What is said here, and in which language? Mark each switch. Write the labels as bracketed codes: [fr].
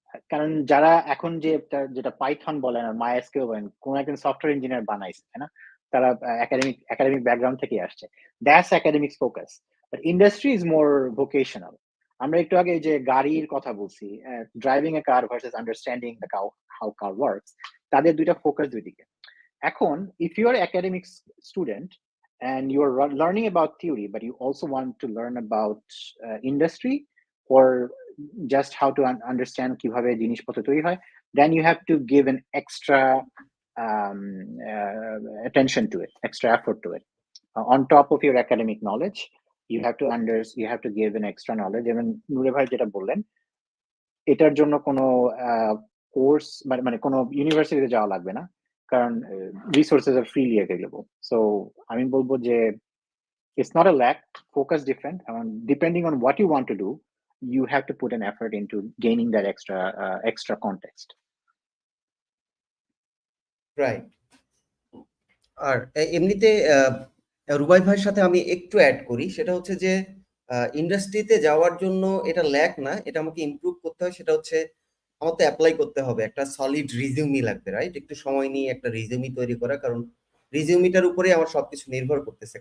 [bn] কারণ যারা এখন যেটা পাইথন বলেন আর মাইএসকিউ বলেন, কোন একজন সফটওয়্যার ইঞ্জিনিয়ার বানাইছে, তাই না? তারা একাডেমিক ব্যাকগ্রাউন্ড থেকে আসছে। [en] That's academics focus. But industry is more vocational. [bn] আমরা একটু আগে যে গাড়ির কথা বলছি, driving A car versus understanding the how car works, তাদের দুইটা ফোকাস দুই দিকে। [en] এখন if you are academic student and you are learning about theory but you also want to learn about industry or just how to understand [bn] কিভাবে জিনিসপত্র তৈরি হয়, [en] then you have to give an extra um, attention to it, extra effort to it. On top of your academic knowledge, you have to give an extra knowledge. [bn] এবং নুরে ভাই যেটা বললেন, এটার জন্য কোনো কোর্স মানে কোনো ইউনিভার্সিটিতে যাওয়া লাগবে না, কারণ রিসোর্সেস আর ফ্রিলি অ্যাভেলেবল। সো আমি বলবো যে [en] it's not a lack, focus different, and depending on what you want to do, you have to put an effort into gaining that extra context. Right. [bn] আর এমনিতে রুবাই ভাইয়ের সাথে আমি একটু অ্যাড করি, সেটা হচ্ছে যে ইন্ডাস্ট্রিতে যাওয়ার জন্য এটা ল্যাক না, এটা আমাকে ইমপ্রুভ করতে হয়। সেটা হচ্ছে আমার তো অ্যাপ্লাই করতে হবে, একটা সলিড রিজিউমি লাগবে, রাইট? একটু সময় নিয়ে একটা রিজিউমি তৈরি করা, কারণ রিজিউমিটার উপরে আমার সবকিছু নির্ভর করতেছে।